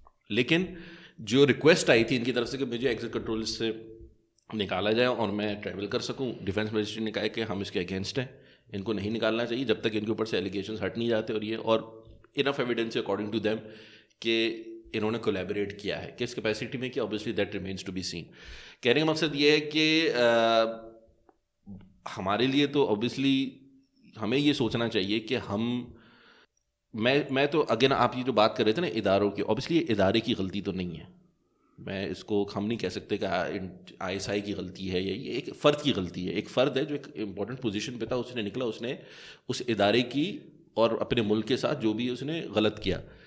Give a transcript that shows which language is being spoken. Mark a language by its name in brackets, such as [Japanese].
[Urdu] لیکن جو ریکویسٹ آئی تھی ان کی طرف سے کہ مجھے ایگزٹ کنٹرول سے نکالا جائے اور میں ٹریول کر سکوں, ڈیفینس منسٹری نے کہا ہے کہ ہم اس کے اگینسٹ ہیں, ان کو نہیں نکالنا چاہیے جب تک ان کے اوپر سے ایلیگیشنز ہٹ نہیں جاتے. اور یہ اور انف ایویڈنس اکارڈنگ ٹو دیم کہ انہوں نے کولیبریٹ کیا ہے. کس کیپیسٹی میں کہ [English] obviously that remains to be seen. [Urdu] کہنے کا مقصد یہ ہے کہ ہمارے لیے تو obviously ہمیں یہ سوچنا چاہیے کہ میں تو اگین آپ یہ جو بات کر رہے تھے نا اداروں کی, obviously یہ ادارے کی غلطی تو نہیں ہے, میں اس کو ہم نہیں کہہ سکتے کہ ISI کی غلطی ہے, یہ ایک فرد کی غلطی ہے. ایک فرد ہے جو ایک امپورٹنٹ پوزیشن پہ تھا, اس نے نکلا, اس نے اس ادارے کی اور اپنے ملک کے ساتھ جو بھی اس نے غلط کیا.